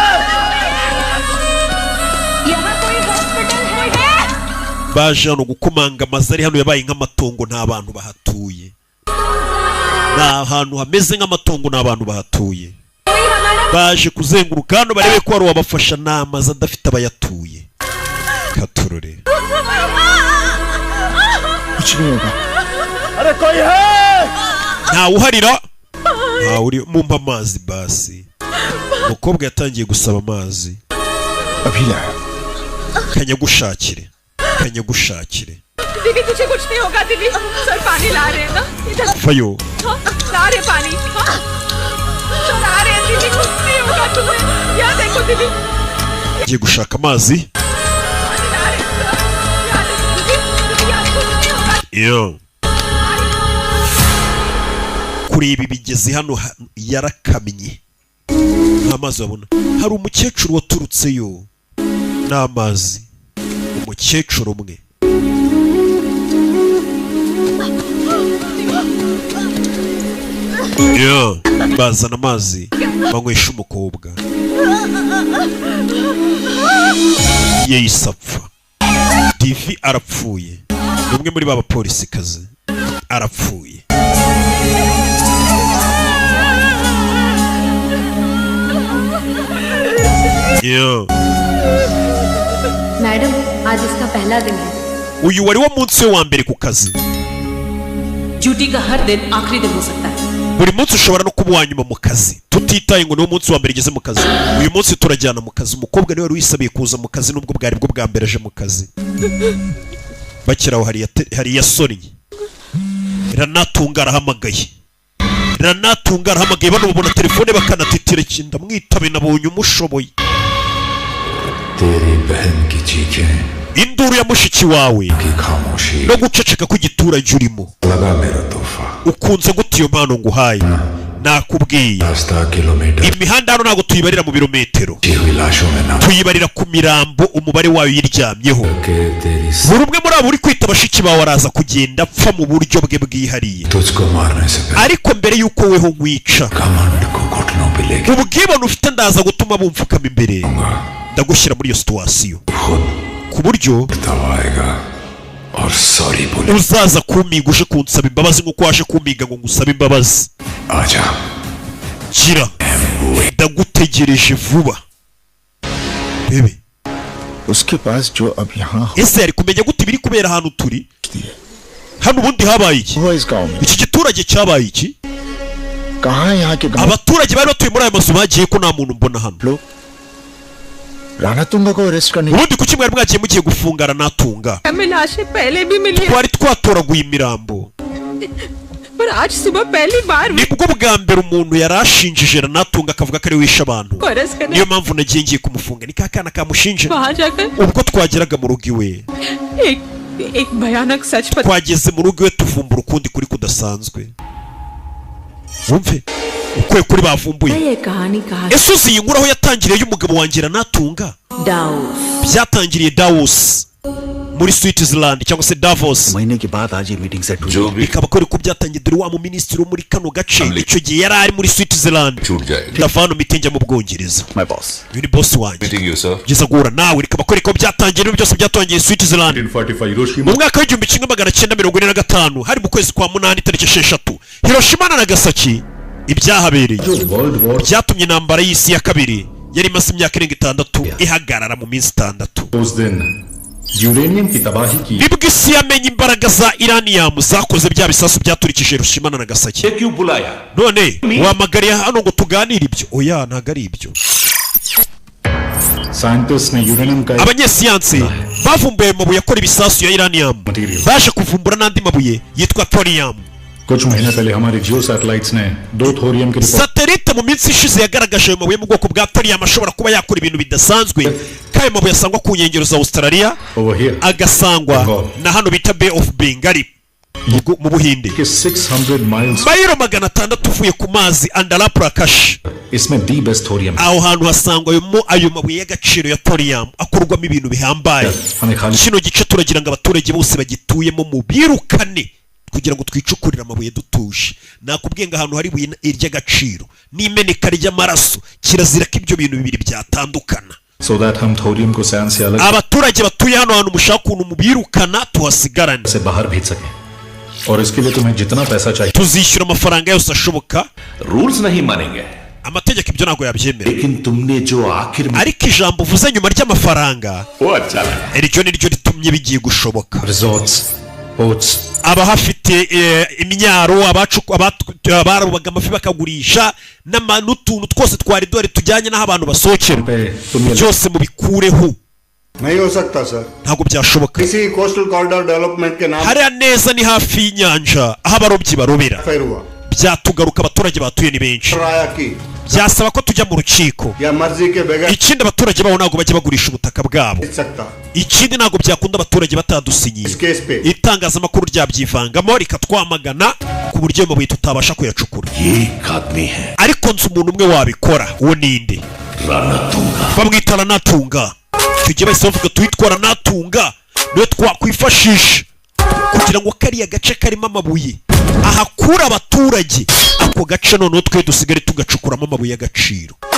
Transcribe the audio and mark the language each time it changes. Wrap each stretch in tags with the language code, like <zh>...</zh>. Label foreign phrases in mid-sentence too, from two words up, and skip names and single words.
<rw>baje hano gukomanga amazari hano yabaye nk'amatongo nta bantu bahatuye nta hantu hameze nk'amatongo nta bantu bahatuye baje kuzenguruka hano barebe ko hari uwabafasha n'amazi adafite abayatuye katurore ntawuharira ntawuri mumpa amazi basi umukobwa yatangiye gusaba amazi kanyagushakire</rw> <hi>दीदी तुझे कुछ नहीं होगा दीदी सर पानी ला रहे हैं ना इधर फयो ला रहे पानी सर आ रहे हैं दीदी कुछ नहीं होगा तुम्हें यहाँ देखो दीदी</hi> <rw>ye gushaka mazi yo kuri ibi bigeze hano yarakamye n'amazi abona hari umukecuru waturutseyo n'amazi umukecuru umwe yo bazana amazi banywesha umukobwa yeyisapfa TV arapfuye umwe muri ba bapolisi kazi arapfuye.</rw> <hi>मैडम आज इसका पहला दिन है.</hi> <rw>uyu wari wo munsi we wa mbere ku kazi.</rw> <hi>ड्यूटी का हर दिन आखिरी दिन हो सकता है.</hi> <rw>buri munsi ushobora no kuba uwa nyuma mu kazi tutitaye ngo niwo munsi wa mbere igeze mu kazi. uyu munsi turajyana mu kazi. umukobwa niwe wari wisabiye kuza mu kazi nubwo bwari bwo bwa mbere aje mu kazi. bakiraho hari yasonnye. Ranatunga arahamagaye. bano babona telefone bakanatitira kinda mwitabe nabonye umushoboye.</rw> <hi>तेरी बहन की चीखें</hi> <rw>induru ya mushiki wawe</rw> <hi>की खामोशी</hi> <rw>no guceceka kw'igiturage urimo.</rw> <hi>लगा मेरा तोहफा</hi> <rw>ukunze gute iyo mpano nguhaye? nakubwiye</rw> <hi>रास्ता किलोमीटर</hi> <rw>imihanda hano ntabwo tuyibarira mu birometero,</rw> <hi>जी हुई लाशों में ना</hi> <rw>tuyibarira ku mirambo umubare wayo yiryamyeho.</rw> <hi>के तेरी</hi> <rw>buri umwe muri abo uri kwita bashiki bawe araza kugenda apfa mu buryo bwe bwihariye.</rw> <hi>तुझको मारने से पहले</hi> <rw>ariko mbere y'uko weho nkwica</rw> <hi>कमांड को घुटनों पे लेके</hi> <rw>ubwibone ufite ndaza gutuma bumfukama imbere ndagushyira muri iyo situwasiyo</rw> <hi>खुद</hi> <rw>ku buryo</rw> <hi>दबाएगा और सॉरी बोले</hi> <rw>uzaza kumiga uje kunsaba imbabazi nk'uko waje kumiga ngo ngusabe imbabazi.</rw> <hi>आजा</hi> <rw>gira ndagutegereje vuba. bebe</rw> <hi>उसके पास जो अब यहाँ</hi> <rw>ese yari kumenya gute ibiri kubera ahantu turi hano? ubundi habaye iki?</rw> <hi>हुआ इस गांव में</hi> <rw>iki giturage cyabaye iki?</rw> <hi>कहाँ है यहाँ के गांव</hi> <rw>abaturage bari batuye muri aya mazu bagiye ko nta muntu mbona hano.</rw> <hi>लोग राणा तुंगा को अरेस्ट करने</hi> <rw>ubundi kuki mwari mwagiye mugiye gufunga Ranatunga?</rw> <hi>हमें लाशें पहले भी मिली हैं,</hi> <rw>twari twatoraguye imirambo.</rw> <hi>पर आज सुबह पहली बार</hi> <rw>nibwo bwa mbere umuntu yari ashinjije Ranatunga akavuga ko ari wishe abantu.</rw> <hi>अरेस्ट करने</hi> <rw>niyo mpamvu nagiye ngiye kumufunga. ni kakana kamushinje.</rw> <hi>वहाँ जाकर</hi> <rw>ubwo twageraga mu rugo iwe</rw> <hi>एक भयानक सच पता</hi> <rw>twageze mu rugo iwe tuvumbura ukundi kuri kudasanzwe. wumve ukwiye kuri bavumbuye.</rw> <hi>ये कहानी कहा</hi> <rw>ese uzi iyi nkuru aho yatangiriye y'umugabo wanjye Ranatunga? डाउस byatangiriye Davos muri Switzerland cyangwa se Davos.</rw> <hi>महीने के बाद आज ये मीटिंग सेट हुई जो भी</hi> <rw>bikaba ko ariko byatangiye dore wa mu minisitiri wo muri kano gace icyo gihe yari ari muri Switzerland.</rw> <hi>छूट जाएगी</hi> <rw>ndavana mitingi mu Bwongereza.</rw> <en>my boss</en> <rw>uyu ni boss wanjye.</rw> <en>meeting you sir</en> <rw>geza guhura nawe rikaba ko ariko byatangiye ibintu byose byatangiye Switzerland 1945 Hiroshima mu mwaka w'igihumbi kimwe magana cyenda mirongo ine na gatanu hari mu kwezi kwa munani tariki 6 Hiroshima na Nagasaki ibyahabereye</rw> <en>world war</en> <rw>byatumye intambara y'isi ya kabiri yari imaze imyaka irenga 6 ihagarara mu minsi 6.</rw> <hi>उस दिन यूरेनियम की तबाही की</hi> <rw>nibwo isi yamenye imbaraga za iranium zakoze bya bisasu byaturikije Hiroshima na Nagasaki.</rw> <hi>क्यों बुलाया</hi> <rw>none wamagariye hano ngo tuganire ibyo? oya ntago ari ibyo.</rw> <hi>साइंटिस्ट ने यूरेनियम का</hi> <rw>abanyesiyansi bavumbuye amabuye akora ibisasu ya iranium baje kuvumbura n'andi mabuye yitwa thorium.</rw> <hi>कुछ महीने पहले हमारे</hi> <en>geo satellites</en> <hi>ने 2 थोरियम की रिपोर्ट</hi> <rw>satelite mu minsi ishize yagaragaje ayo mabuye mu bwoko bwa thorium ashobora kuba yakora ibintu bidasanzwe. kayo mabuye asangwa ku nkengero za Australia</rw> <en>over here</en> <rw>agasangwa na hano bita Bay of Bengal mu Buhinde.</rw> <hi>के 600 माइल्स</hi> <rw>mayiro 600 uvuye ku mazi Andhra Pradesh.</rw> <hi>इसमें</hi> <en>the best thorium</en> <rw>aho hantu hasangwa ayo mabuye y'agaciro ya thorium akorwamo ibintu bihambaye.</rw> <hi>हमें खाली</hi> <rw>kino gice turagira ngo abaturage bose bagituyemo mu birukane kugira ngo twicukurire amabuye dutuje. nakubwiye ngo ahantu hari ibuye iry'agaciro n'imeneka ry'amaraso kirazira ko ibyo bintu bibiri byatandukana.</rw> <en>so that</en> <hi>हम थोरियम को सैन से अलग</hi> <rw>abaturage batuye hano hantu mushaka ukuntu mubirukana tuhasigarane.</rw> <hi>से बाहर भेज सके और इसके लिए तुम्हें जितना पैसा चाहिए</hi> <rw>tuzishyura amafaranga yose ashoboka.</rw> <hi>रूल्स नहीं मानेंगे</hi> <rw>amategeko ibyo ntabwo yabyemera,</rw> <hi>लेकिन तुमने जो आखिर में</hi> <rw>ariko ijambo uvuze nyuma ry'amafaranga</rw> <hi>वो अच्छा लगा</hi> <rw>iryo ni ryo ritumye bigiye gushoboka.</rw> <en>resorts boats</en> <rw>abahafite imyaro abarobaga amafi bakagurisha n'utuntu twose twari duhari tujyanye n'aho abantu basohokera</rw> <hi>पे तुम ये</hi> <rw>byose mubikureho.</rw> <hi>नहीं हो सकता सर</hi> <rw>ntabwo byashoboka.</rw> <hi>किसी</hi> <en>coastal corridor development</en> <hi>के नाम</hi> <rw>hariya neza ni hafi y'inyanja aho abarobyi barobera.</rw> <hi>फेर हुआ</hi> <rw>byatugaruka abaturage batuye ni benshi.</rw> <hi>राया की</hi> <rw>byasaba ko tujya mu rukiko.</rw> <hi>या मर्जी के बगैर</hi> <rw>ikindi abaturage baho ntabwo bajya bagurisha ubutaka bwabo.</rw> <hi>नहीं सकता</hi> <rw>ikindi ntabwo byakunda abaturage batadusinyiye.</rw> <hi>इस केस पे</hi> <rw>itangazamakuru ryabyivangamo rikatwamagana ku buryo ayo mabuye tutabasha kuyacukura.</rw> <hi>ये एक आदमी है</hi> <rw>ariko nzi umuntu umwe wabikora. uwo ninde? रानातुंगा bamwita Ranatunga. tujye bahise bavuga tuwitwa Ranatunga niwe twakwifashisha kugira ngo kariya gace karimo amabuye ahakura abaturage. ako gace noneho twe dusigare tugacukuramo amabuye y'agaciro.</rw>